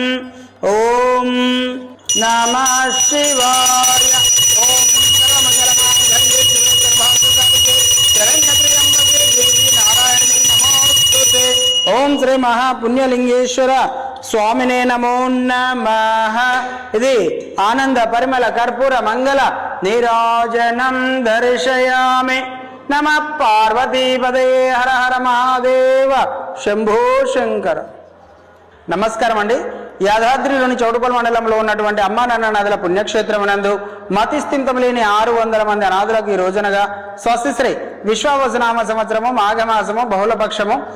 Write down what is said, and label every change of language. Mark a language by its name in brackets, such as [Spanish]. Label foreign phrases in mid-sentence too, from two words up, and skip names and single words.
[Sanskrit] ओम नमः शिवाय. ओम सर्वमंगलमांगल्ये शिवे सर्वार्थसाधिके शरण्यत्र्यंबके देवी नारायणी नमोस्तुते. ओम श्री महापुण्यलिंगेश्वर स्वामिने नमो नमः. ఇది ఆనంద పరిమళ కర్పూర మంగళ నీరాజనం దర్శయామి. నమః పార్వతీపదే. హర హర మహాదేవ. [Telugu] శంభో శంకర. నమస్కారం అండి. యాదాద్రిలోని చౌటుపల్లి మండలంలో ఉన్నటువంటి అమ్మా నాన్న నదుల పుణ్యక్షేత్రమునందు మతిస్థింతం లేని 600 మంది అనాథులకు ఈ రోజునగా స్వస్తిశ్రీ విశ్వావసనామ సంవత్సరము మాఘమాసము బహుళపక్షము